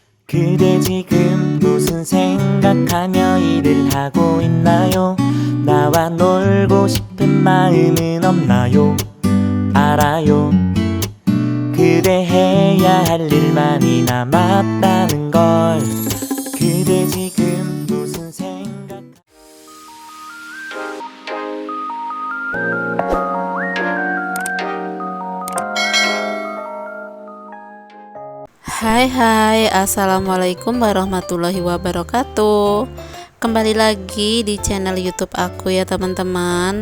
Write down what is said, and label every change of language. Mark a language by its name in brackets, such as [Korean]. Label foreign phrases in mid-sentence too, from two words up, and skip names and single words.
[Korean] 그대 지금 무슨 생각하며 일을 하고 있나요? 나와 놀고 싶은 마음은 없나요? 알아요. 그대 해야 할 일만이 남았다는 걸. 그대 지금 무슨 생각? [Arabic] Hai, السلام عليكم ورحمة الله وبركاته. [Indonesian] Kembali lagi di channel YouTube aku ya teman-teman.